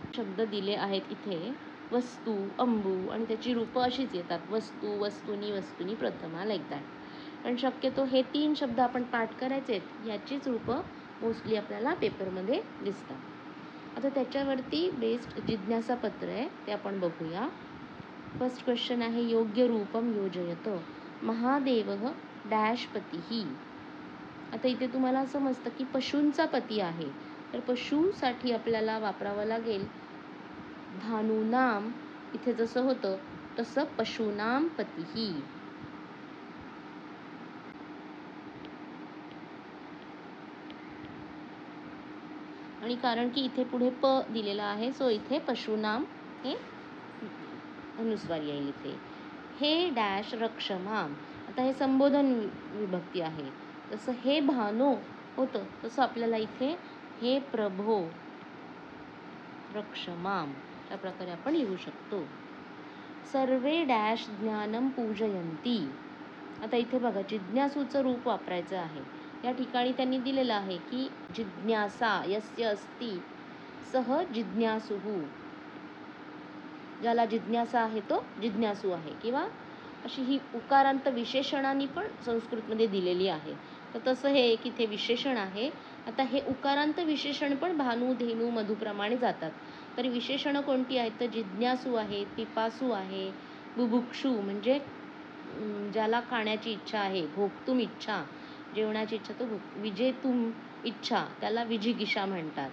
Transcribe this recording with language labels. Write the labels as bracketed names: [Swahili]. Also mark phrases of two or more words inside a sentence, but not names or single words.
[Marathi] शब्द दिले आहेत इथे वस्तू, अंबू आणि त्याची रूपं अशीच येतात वस्तू, वस्तुनी, वस्तुनी प्रथमा, [English] like that. [Marathi] पण शक्यतो हे 3 शब्द आपण पाठ करायचे आहेत, याचीच रूपं मोस्टली आपल्याला पेपरमध्ये दिसतात. आता त्याच्यावरती बेस्ड जिज्ञासा पत्र आहे ते आपण बघूया. [English] first question [Marathi] आहे [Sanskrit] योग्य रूपम योजयत महादेवः डॅश पतीही. [Marathi] आता इथे तुम्हाला समजतं की पशूंचा पती आहे, तर पशुसाठी आपल्याला वापरावं लागेल भानूनाम. इथे जसं होतं तसं [Sanskrit] पशूनाम पतीही. [Marathi] आणि कारण की इथे पुढे प दिलेला आहे सो इथे पशुनाम हे अनुस्वार येईल इथे. [Sanskrit] हे डॅश रक्षमाम. [Marathi] आता हे संबोधन विभक्ती आहे. जसं हे भानो होतं तसं आपल्याला इथे [Sanskrit] हे प्रभो रक्षमाम [Marathi] या प्रकारे आपण लिहू शकतो. [Sanskrit] सर्वे डॅश ज्ञानम पूजयंती. [Marathi] आता इथे बघा जिज्ञासूचं रूप वापरायचं आहे. या ठिकाणी त्यांनी दिलेलं आहे की [Sanskrit] जिज्ञासा यस्य अस्ति सह जिज्ञासुः. [Marathi] ज्याला जिज्ञासा आहे तो जिज्ञासू आहे. किंवा अशी ही उकारांत विशेषणांनी पण संस्कृतमध्ये दिलेली आहे. तर तसं हे एक इथे विशेषण आहे. आता हे उकारांत विशेषण पण भानू, धेनू, मधुप्रमाणे जातात. तर विशेषणं कोणती आहेत तर जिज्ञासू आहे, पिपासू आहे, बुभुक्षू म्हणजे ज्याला खाण्याची इच्छा आहे, [Sanskrit] भोक्तुम इच्छा, [Marathi] जेवणाची इच्छा तो [Sanskrit] विजेतुम इच्छा [Marathi] त्याला विजिगिषा म्हणतात.